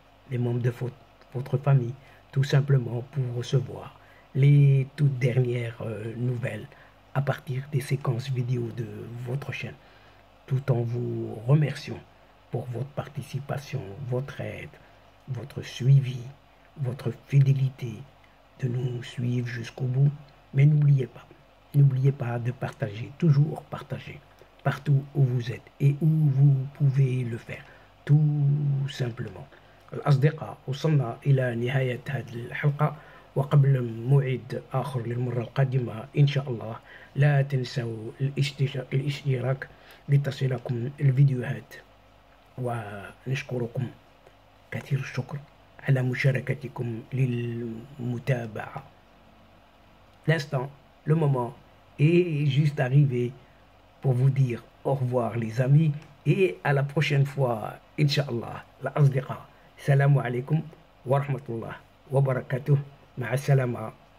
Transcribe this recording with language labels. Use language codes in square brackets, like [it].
[fr] les membres de votre famille, tout simplement pour recevoir les toutes dernières nouvelles à partir des séquences vidéo de votre chaîne, tout en vous remerciant pour votre participation, votre aide, votre suivi, votre fidélité, de nous suivre jusqu'au bout. Mais n'oubliez pas de partager, toujours partager, partout où vous êtes et où vous pouvez le faire, tout simplement. [ar] الأصدقاء وصلنا إلى نهاية هذه الحلقة، وقبل موعد آخر للمرة القادمة إن شاء الله لا تنسوا الاشتراك لتصلكم الفيديوهات، ونشكركم كثير الشكر على مشاركتكم للمتابعة. [fr] L'instant, le moment est juste arrivé pour vous dire au revoir les amis et à la prochaine fois Inch'Allah. [ar] الأصدقاء السلام عليكم ورحمة الله وبركاته. مع السلامة.